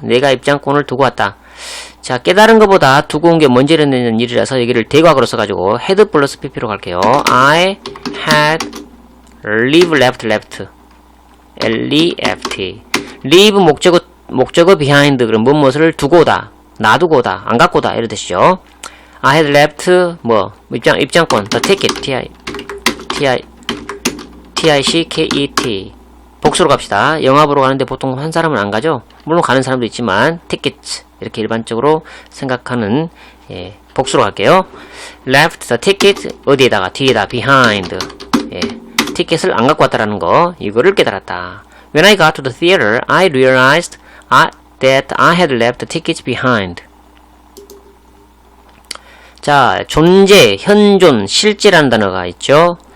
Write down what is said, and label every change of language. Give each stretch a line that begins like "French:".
Korean: 내가 입장권을 두고 왔다. 자, 깨달은 것보다 두고 온 게 먼저 일어나는 일이라서 여기를 대과거로 써가지고 had 플러스 pp로 갈게요.
English: I had left L-E-F-T.
Korean: leave 목적어 behind 그럼 무엇을 두고 오다, 놔두고 오다, 안 갖고 오다 이런 뜻이죠.
English: I had left
Korean: 입장권
English: the ticket T-I-C-K-E-T.
Korean: 복수로 갑시다. 영화 보러 가는데 보통 한 사람은 안 가죠. 물론 가는 사람도 있지만 ticket 이렇게 일반적으로 생각하는 예, 복수로 갈게요. left the ticket 어디에다가 뒤에다 behind. 예, 티켓을 안 갖고 왔다라는 거 이거를 깨달았다.
English: When I got to the theater, I realized that I had left the tickets behind.
Korean: 자, 존재, 현존, 실제라는 단어가 있죠.